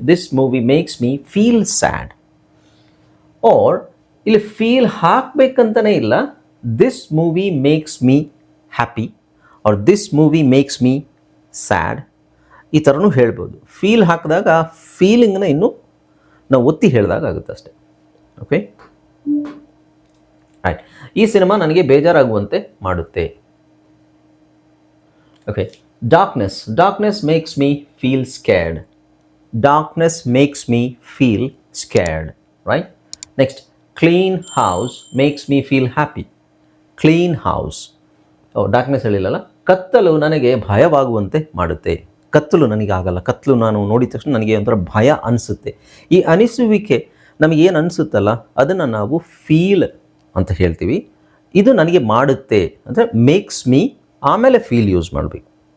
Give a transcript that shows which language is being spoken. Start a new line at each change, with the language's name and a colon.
English: This movie makes me feel sad. Or
Kannada: ಇಲ್ಲಿ feel ಹಾಕಬೇಕಂತಲೇ ಇಲ್ಲ,
English: this movie makes me happy or this movie makes me sad,
Kannada: ಈ ಥರನೂ ಹೇಳ್ಬೋದು. Feel ಹಾಕಿದಾಗ ಫೀಲಿಂಗ್ನ ಇನ್ನೂ ನಾವು ಒತ್ತಿ ಹೇಳಿದಾಗ ಆಗುತ್ತೆ ಅಷ್ಟೆ. Okay, right. ಈ ಸಿನಿಮಾ ನನಗೆ ಬೇಜಾರಾಗುವಂತೆ ಮಾಡುತ್ತೆ. Okay,
English: Darkness makes me feel scared. Darkness makes me feel scared, right? Next, clean house makes me feel happy. Clean house.
Kannada: Darkness ಹೇಳಿಲ್ಲಲ್ಲ, ಕತ್ತಲು ನನಗೆ ಭಯವಾಗುವಂತೆ ಮಾಡುತ್ತೆ. ಕತ್ತಲು ನನಗೆ ಆಗಲ್ಲ, ಕತ್ತಲು ನಾನು ನೋಡಿದ ತಕ್ಷಣ ನನಗೆ ಒಂಥರ ಭಯ ಅನಿಸುತ್ತೆ. ಈ ಅನಿಸುವಿಕೆ ನಮಗೇನು ಅನಿಸುತ್ತಲ್ಲ ಅದನ್ನು ನಾವು ಫೀಲ್ ಅಂತ ಹೇಳ್ತೀವಿ. ಇದು ನನಗೆ ಮಾಡುತ್ತೆ ಅಂದರೆ ಮೇಕ್ಸ್ ಮೀ, ಆಮೇಲೆ ಫೀಲ್ ಯೂಸ್ ಮಾಡಬೇಕು.